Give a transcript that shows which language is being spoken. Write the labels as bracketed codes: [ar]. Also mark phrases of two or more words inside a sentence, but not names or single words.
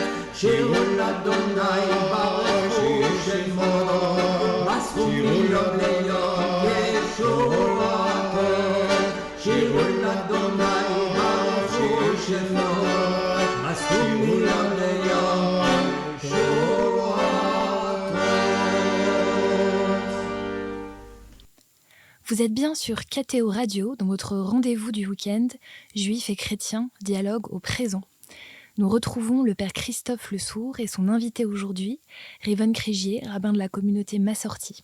[he] שירו לאדוני, ברכו שמו, מסרו מיום ליום ישועתו. שירו לאדוני, ברכו שמו, מסרו מיום ליום ישועתו. [fr] Vous êtes bien sur KTO Radio, dans votre rendez-vous du week-end, juifs et chrétiens, dialogue au présent. Nous retrouvons le père Christophe Le Sourd et son invité aujourd'hui, Rivonne Krigier, rabbin de la communauté Massorti.